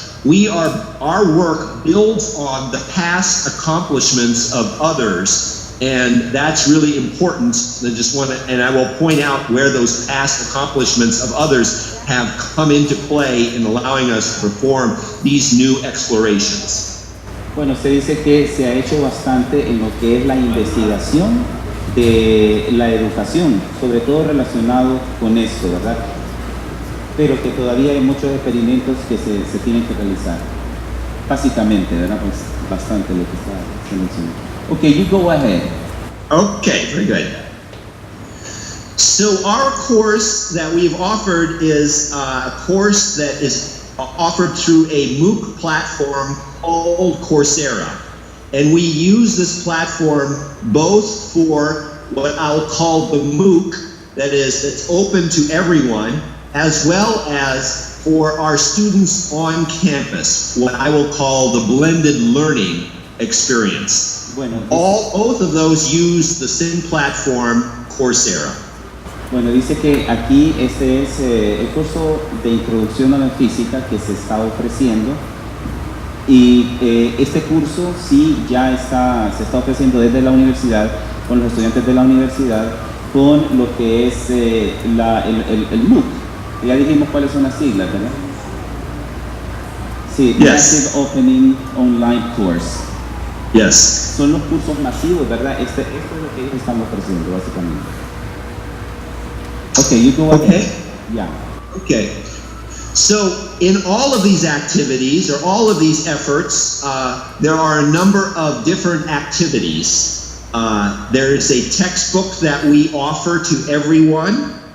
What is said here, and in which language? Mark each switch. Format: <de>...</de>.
<en>Our work builds on the past accomplishments of others, and that's really important. I will point out where those past accomplishments of others have come into play in allowing us to perform these new explorations.</en> <es>Bueno, se dice que se ha hecho bastante en lo que es la investigación de la educación, sobre todo relacionado con esto, ¿verdad? Pero que todavía hay muchos experimentos que se tienen que realizar. Básicamente, ¿verdad? Pues bastante lo que se menciona.</es> <en>Okay, you go ahead. Okay, very good. So our course that we've offered is a course that is offered through a MOOC platform called Coursera. And we use this platform both for what I'll call the MOOC, that's open to everyone, as well as for our students on campus, what I will call the blended learning experience.</en> <es>Bueno,</es> <en>both of those use the same platform, Coursera.</en> <es>Bueno, dice que aquí este es el curso de introducción a la física que se está ofreciendo, y este curso sí ya se está ofreciendo desde la universidad, con los estudiantes de la universidad, con lo que es el MOOC. Ya dijimos cuáles son las siglas, ¿verdad? Sí,</es> <en>Yes. Massive Opening Online Course. Yes.</en> <es>Son los cursos masivos, ¿verdad? Esto es lo que ellos están ofreciendo, básicamente.</es> <en>Okay, you go ahead. Okay. Yeah. Okay. So in all of these activities, or all of these efforts, there are a number of different activities. There is a textbook that we offer to everyone.</en>